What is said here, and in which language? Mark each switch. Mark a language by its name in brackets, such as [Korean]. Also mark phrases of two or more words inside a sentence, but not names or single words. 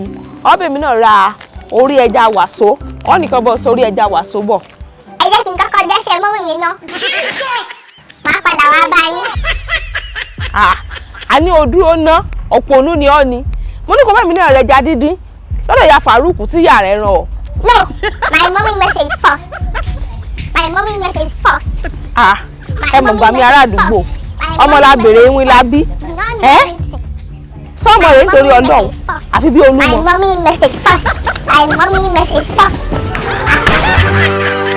[Yoruba] Ọbẹ̀ mi náà ra orí ẹja wàsó. Wọ́n nìkan bọ́ sórí ẹja wàsó bọ̀. Ẹ jẹ́ kí n kọ́kọ́ dẹ́sẹ̀ mọ́mì mi ná. Màá padà wá bá yín. A ní o dúró ná òpònú ni ọ́ ni. Mo ní kó bá mi náà rẹ ẹja dídín lọ́dọ̀ ìyá Fàrúkù tí ìyá rẹ̀ rán ọ. [English] No, my mommy message first. My mommy message first. [Yoruba] Ẹ mọ̀ gbà mí ará àdúgbò. Ọmọ la bèrè ìwìn la bí. Sọ́mọ rẹ̀ nítorí Ọlọ́run àfi bí Olúmọ. [English] My mommy message first. My mommy message first.